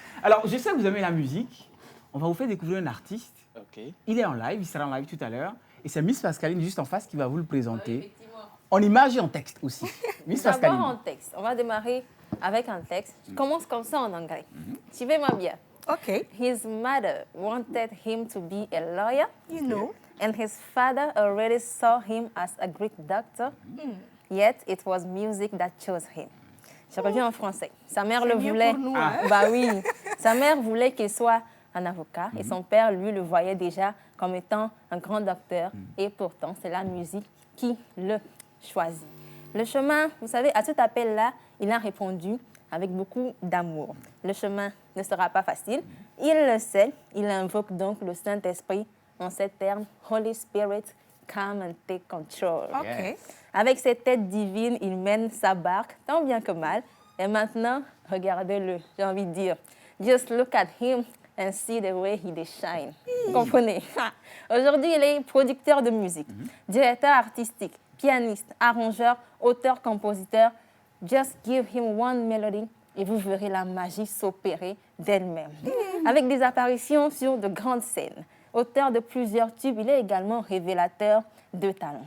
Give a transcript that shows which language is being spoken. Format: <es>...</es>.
<fr>Alors, je sais que vous aimez la musique. On va vous faire découvrir un artiste. Okay. Il est en live, il sera en live tout à l'heure. Et c'est Miss Pascaline juste en face qui va vous le présenter. En image et en texte aussi. Miss Pascaline. D'abord en texte. On va démarrer avec un texte. Je commence comme ça en anglais. Suivez-moi bien. OK.</fr> <en>His mother wanted him to be a lawyer. You know. And his father already saw him as a Greek doctor. Yet it was music that chose him.</en> <fr>Je reviens en français. Sa mère le mieux voulait. pour nous, hein? Bah oui. Sa mère voulait qu'il soit un avocat et son père, lui, le voyait déjà comme étant un grand docteur. Et pourtant, c'est la musique qui le choisit. Le chemin, vous savez, à cet appel-là, il a répondu avec beaucoup d'amour. Le chemin ne sera pas facile. Il le sait. Il invoque donc le Saint-Esprit en ces termes.</fr> <en>Holy Spirit, come and take control. OK.</en> <fr>Avec cette tête divine, il mène sa barque, tant bien que mal. Et maintenant, regardez-le, j'ai envie de dire.</fr> <en>Just look at him and see the way he shine.</en> <fr>Vous comprenez? Aujourd'hui, il est producteur de musique, directeur artistique, pianiste, arrangeur, auteur, compositeur.</fr> <en>Just give him one melody</en> <fr>et vous verrez la magie s'opérer d'elle-même. Avec des apparitions sur de grandes scènes. Auteur de plusieurs tubes, il est également révélateur de talent.</fr>